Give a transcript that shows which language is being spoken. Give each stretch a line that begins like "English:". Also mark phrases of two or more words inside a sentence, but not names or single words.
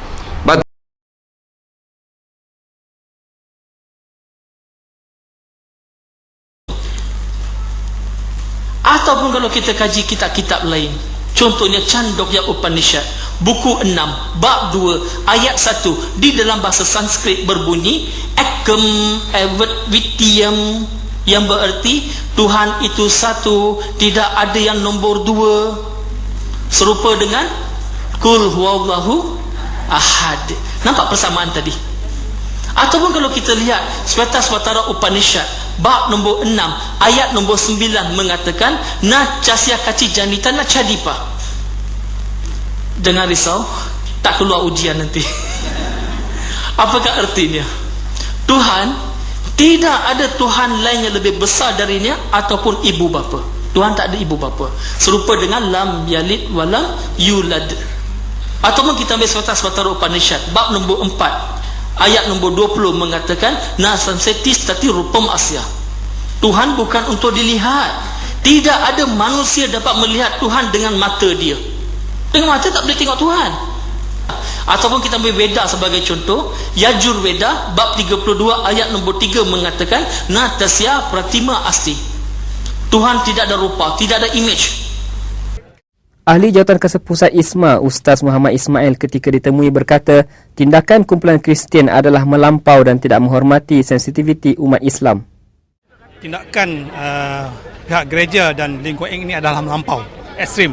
Malay: Ataupun kalau kita kaji kitab-kitab lain, contohnya Chandogya Upanishad buku 6 bab 2 ayat 1, di dalam bahasa Sanskrit berbunyi
Sanskrit: एकम् एव अद्वितीयम्,
Malay: yang bererti Tuhan itu satu, tidak ada yang nombor 2, serupa dengan
Arabic: قل هو الله أحد.
Malay: Nampak persamaan tadi? Ataupun kalau kita lihat Svetasvatara Upanishad bab nombor 6 ayat nombor 9 mengatakan
Sanskrit: न चास्य कश्चिज्जनिता न चाधिपः.
Malay: Jangan risau, tak keluar ujian nanti. Apakah artinya? Tuhan, tidak ada Tuhan lain yang lebih besar darinya ataupun ibu bapa. Tuhan tak ada ibu bapa, serupa dengan
Arabic: لم يلد ولم يولد.
Malay: Ataupun kita ambil Svetasvatara Upanishad bab nombor 4 ayat nombor 20 mengatakan
Sanskrit: न संदृशे तिष्ठति रूपमस्य.
Malay: Tuhan bukan untuk dilihat. Tidak ada manusia dapat melihat Tuhan dengan mata dia. Dengan mata tak boleh tengok Tuhan. Ataupun kita ambil Veda sebagai contoh, Yajur Veda bab 32 ayat nombor 3 mengatakan
Sanskrit: न तस्य प्रतिमा अस्ति.
Malay: Tuhan tidak ada rupa, tidak ada image. Ahli Jawatan Kesepusat ISMA, Ustaz Muhammad Ismail, ketika ditemui berkata, tindakan kumpulan Kristian adalah melampau dan tidak menghormati sensitiviti umat Islam. Tindakan pihak gereja dan lingkungan ini adalah melampau, ekstrim.